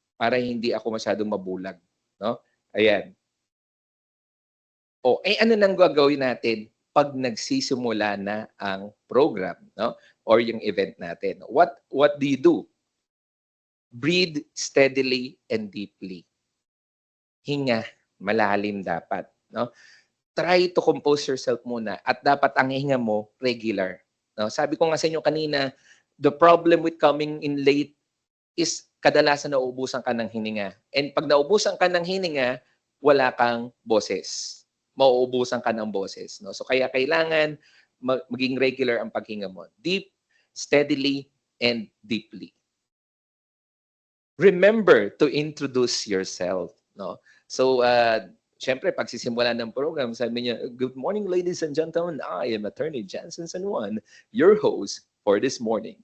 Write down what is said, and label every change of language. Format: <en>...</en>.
<tl>Para hindi ako masyadong mabulag, no? Ayan. O, ano nang gagawin natin pag nagsisimula na ang program, no?</tl> <en>Or</en> <tl>yung event natin.</tl> <en>What do you do? Breathe steadily and deeply.</en> <tl>Hinga, malalim dapat, no?</tl> <en>Try to compose yourself</en> <tl>muna at dapat ang hinga mo regular. No? Sabi ko nga sa inyo kanina,</tl> <en>the problem with coming in late is</en> <tl>kadalasan nauubusan ka ng hininga. And pag nauubusan ka ng hininga, wala kang boses. Mauubusan ka ng boses. No? So kaya kailangan maging regular ang paghinga mo.</tl> <en>Deep, steadily, and deeply. Remember to introduce yourself. No?</en> <tl>So, syempre, pagsisimula ng program, sabi niya,</tl> <en>"Good morning, ladies and gentlemen. I am Attorney Jansen San Juan, your host for this morning."</en>